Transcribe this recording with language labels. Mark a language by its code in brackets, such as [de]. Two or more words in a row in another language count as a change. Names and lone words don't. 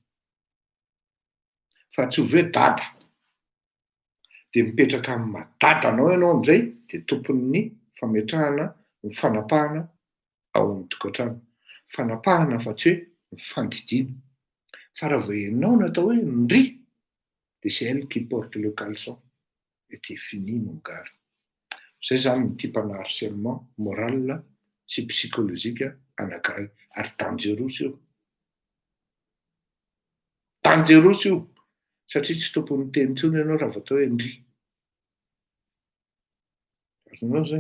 [mg] Fa tsy hoe dada. Dia mipetraka amin'ny madadanao ianao amin'izay dia tompon'ny fametrahana, ny fanapahana ao amin'ny tokantrano. Fanapahana fa tsy hoe mifandidiana. Fa raha vao ianao natao hoe ndry, dia [fr] c'est elle qui porte le caleçon. Et c'est fini mon gars. [mg] Zay zany ny tipana [fr] harcèlement moral [mg] sy psychologique anankiray. Ary dangereux io. Dangereux io. Satria tsy tompon'ny teny intsony ianao raha vao atao hoe ndry. Azonao zay.